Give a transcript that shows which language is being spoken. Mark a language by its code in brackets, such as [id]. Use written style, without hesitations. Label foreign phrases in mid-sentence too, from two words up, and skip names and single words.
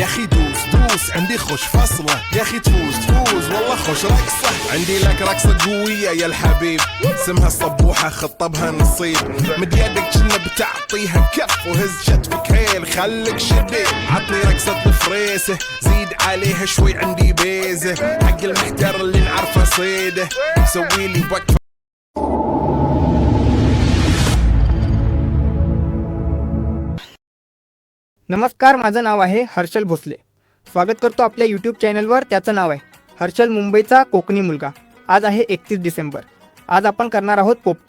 [ar] اخي دوس عندي خوش فصلة يا اخي تفوز والله خوش رقصة عندي لك رقصة قوية يا الحبيب اسمها صبوحة خطبها نصيب مد يدك كنا بتعطيها كف وهز شتفك هيل خليك شديد عطني رقصة الفريسة زيد عليها شوي عندي بيزة حق المحتر اللي نعرفه صيده سويلي وقفة. [mr] नमस्कार, माझं नाव आहे हर्षल भोसले. स्वागत करतो आपल्या यूट्यूब चॅनलवर. त्याचं नाव आहे हर्षल मुंबईचा कोकणी मुलगा. आज आहे 31 डिसेंबर. आज आपण करणार आहोत पोपटी.